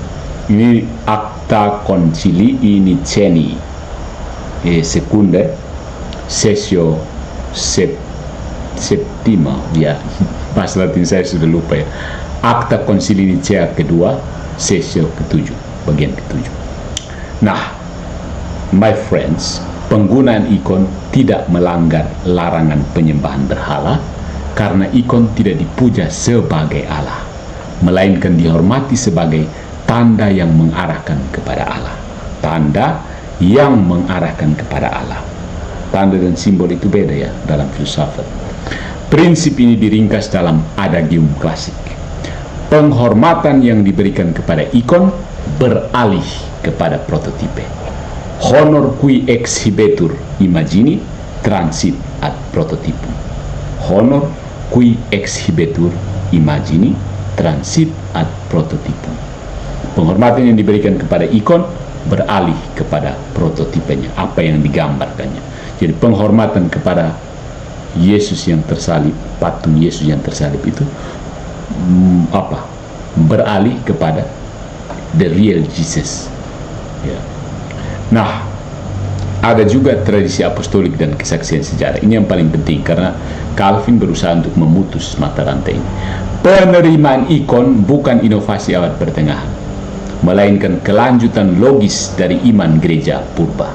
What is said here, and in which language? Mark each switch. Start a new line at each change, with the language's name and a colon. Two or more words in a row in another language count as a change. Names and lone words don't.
Latin: Ini Acta Concilii Niceni Secunda Sessio Septima,
Indonesian: ya bahasa Latin saya sudah lupa ya.
Latin: Acta Concilii
Indonesian: Nicea kedua Sessio ketujuh, bagian ketujuh. Nah,
English: my friends,
Indonesian: penggunaan ikon tidak melanggar larangan penyembahan berhala, karena ikon tidak dipuja sebagai Allah, melainkan dihormati sebagai tanda yang mengarahkan kepada Allah. Tanda yang mengarahkan kepada Allah. Tanda dan simbol itu beda ya dalam filsafat. Prinsip ini diringkas dalam adagium klasik. Penghormatan yang diberikan kepada ikon beralih kepada prototipe.
Latin: Honor qui exhibetur imagini transit ad prototipum. Honor qui exhibetur imagini transit ad prototipum.
Indonesian: Penghormatan yang diberikan kepada ikon beralih kepada prototipenya, apa yang digambarkannya. Jadi penghormatan kepada Yesus yang tersalib, patung Yesus yang tersalib itu beralih kepada
English: the real Jesus
Indonesian: ya. Nah, ada juga tradisi apostolik dan kesaksian sejarah. Ini yang paling penting, karena Calvin berusaha untuk memutus mata rantai ini. Penerimaan ikon bukan inovasi abad pertengahan, melainkan kelanjutan logis dari iman gereja purba.